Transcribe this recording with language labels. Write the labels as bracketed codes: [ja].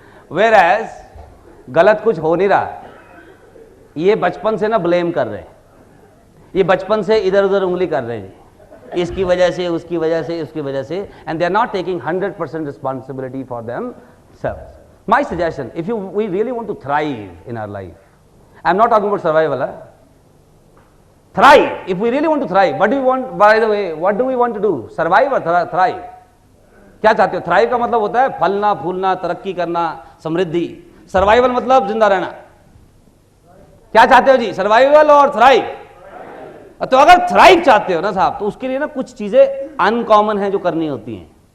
[hi] Whereas गलत कुछ हो नहीं रहा, ये बचपन से ना ब्लेम कर रहे हैं, ये बचपन से इधर उधर उंगली कर रहे हैं, इसकी वजह से, उसकी वजह से, उसकी वजह से, [en] And they are not taking 100% responsibility for themselves. My suggestion, if we really want to thrive in our life, I am not talking about survival, thrive. If we really want to thrive, what do we want? By the way, what do we want to do? Survive or thrive? [hi] क्या चाहते हो? Thrive का मतलब होता है फलना फूलना, तरक्की करना, समृद्धि। सर्वाइवल मतलब जिंदा रहना। क्या चाहते हो जी, सर्वाइवल और थ्राइव? तो अगर थ्राइव चाहते हो ना साहब, तो उसके लिए ना कुछ चीजें अनकॉमन है जो करनी होती हैं।